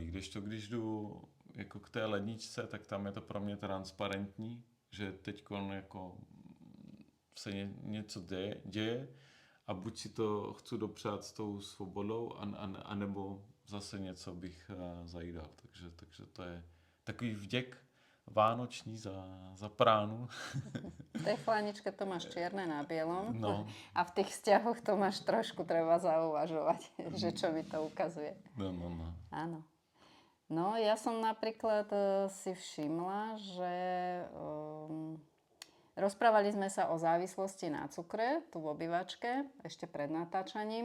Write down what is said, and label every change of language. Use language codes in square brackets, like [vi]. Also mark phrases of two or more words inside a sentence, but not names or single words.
[cs] Když jdu jako k té ledničce, tak tam je to pro mě transparentní, že teď jako se něco děje a buď si to chci dopřát s tou svobodou, anebo zase něco bych zajídal. Takže to je takový vděk vánoční za pránu. [sk] V tej chladničke to máš čierne na bielom. No. A v tých vzťahoch to máš trošku treba zauvažovať, že čo mi to ukazuje. No. Áno. No, ja som napríklad si všimla, že rozprávali sme sa o závislosti na cukre tu v obývačke, ešte pred natáčaním.